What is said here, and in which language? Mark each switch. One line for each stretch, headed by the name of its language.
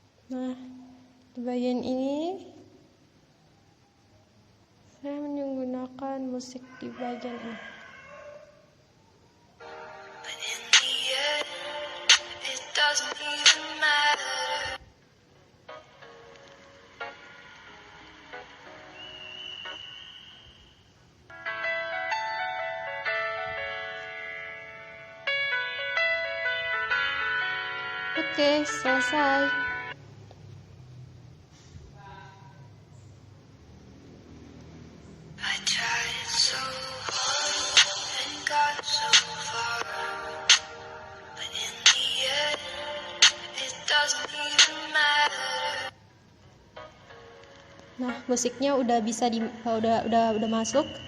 Indonesian: Nah, di bagian ini saya menggunakan musik di bagian ini.
English: But in the end, it doesn't even matter.
Indonesian: Oke, selesai.
English: I tried so hard and got so far, but in the end, it doesn't even matter.
Indonesian: Nah, musiknya udah bisa udah masuk.